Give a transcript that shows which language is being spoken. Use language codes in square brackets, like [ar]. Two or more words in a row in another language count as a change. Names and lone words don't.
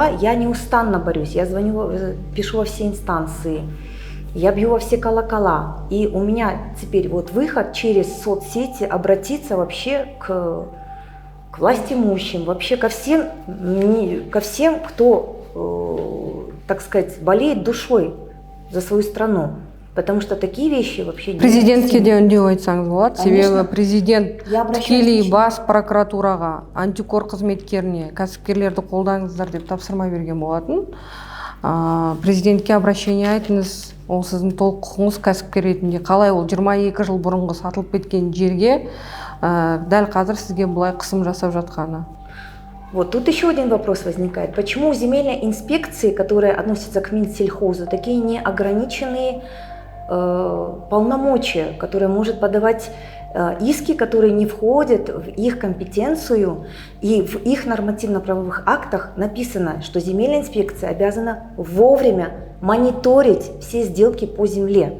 [ru] Я неустанно борюсь, я звоню, пишу во все инстанции, я бью во все колокола, и у меня теперь вот выход через соцсети обратиться вообще к властимущим, вообще ко всем, кто, так сказать, болеет душой за свою страну. Потому что такие вещи вообще не [kk] Президентке де үндеу айтсаңыз болады. Себебі [ru] Конечно. [kk] президент [ru] Я обращаюсь [kk] тікелей [ru] лично. [kk] бас прокуратураға, антикор қызметкеріне кәсіпкерлерді қолдаңыздар деп тапсырма берген болатын. Президентке обращение айтыңыз, ол сіздің толық құқыңыз кәсіпкер ретінде. Қалай ол 22 жыл бұрынғы сатылып кеткен жерге дәл қазір сізге бұлай қысым жасап жатқаны? [ru] Вот тут еще один вопрос возникает. Почему земельные инспекции, которые относятся к Минсельхозу, такие неограниченные полномочия, которые может подавать иски, которые не входят в их компетенцию, и в их нормативно-правовых актах написано, что земельная инспекция обязана вовремя мониторить все сделки по земле.